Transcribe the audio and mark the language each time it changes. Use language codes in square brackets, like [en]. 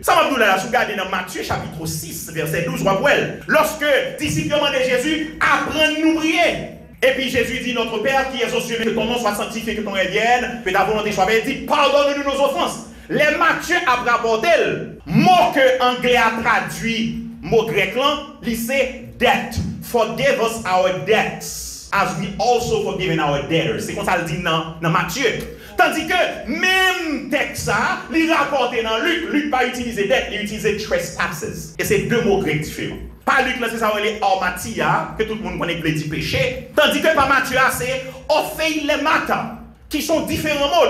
[fr] Ça va vous là, si vous regardez dans Matthieu chapitre 6, verset 12, lorsque disciples de Jésus apprennent à nous prier. Et puis Jésus dit, notre Père qui est aux cieux, que ton nom soit sanctifié, que ton règne vienne, que ta volonté soit faite. Il dit, pardonne-nous nos offenses. Les Matthieu a rapporté, mot que anglais a traduit, mot grec là, c'est debt. [en] Forgive us our debts, as we also forgiven our debtors. [fr] C'est comme ça le dit dans Matthieu. Tandis que même texte ça, il rapporté dans Luc. Luc pas utilisé dette, il utilisé trespasses. Et c'est 2 mots grecs différents. Pas Luc là, c'est ça, les ormatia, que tout le monde connaît le dit péché. Tandis que par Matthieu, c'est ophéilemata, qui sont différents mots.